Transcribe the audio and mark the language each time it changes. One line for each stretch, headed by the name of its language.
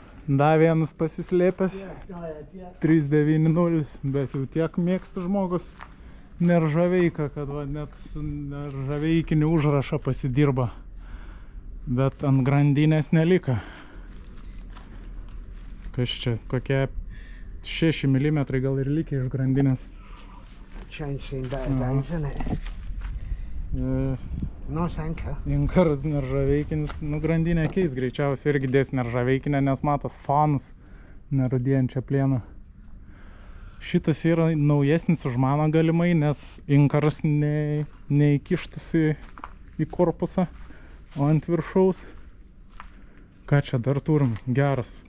Lithuanian: Da vienas pasislėpęs. 390, bet jau tiek mėgsta žmogus neržaveiką, kad va, net neržaveikinį užrašą pasidirba. Bet ant grandinės nelika. Kas čia, kokie 6 mm gal ir likę iš grandinės.
English: Change seen better days, isn't it? Nice anchor.
Lithuanian: Inkaras neržaveikinis, nu grandinę keis greičiausiai irgi dės neržaveikinę, nes matos fanas nerudėjančią plieną. Šitas yra naujesnis už mano galimai, nes inkaras neįkištas į korpusą, o ant viršaus. Ką čia dar turim? Geras.